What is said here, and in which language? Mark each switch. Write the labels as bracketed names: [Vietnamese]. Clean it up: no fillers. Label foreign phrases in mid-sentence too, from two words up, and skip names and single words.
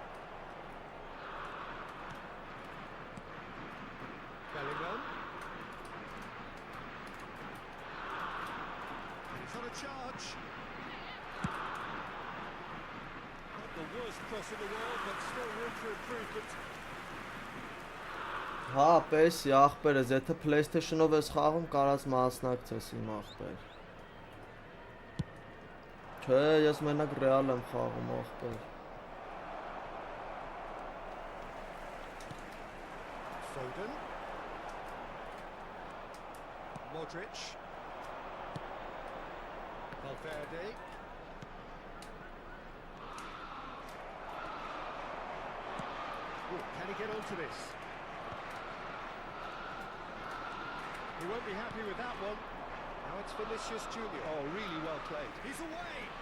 [English] Bellingham. And he's on a charge. Not the worst cross in the world, but still room for improvement. [Armenian] Հա, պես ախպերս, եթե PlayStation-ով ես խաղում, կարաս մասնակցես իմ ախպեր։ Չէ, ես մենակ Real եմ խաղում, ախպեր։ [English] Foden. Modric. Valverde. Ooh, can he get onto this? He won't be happy with that one. Now it's Vinicius Junior. Oh, really well played. He's away.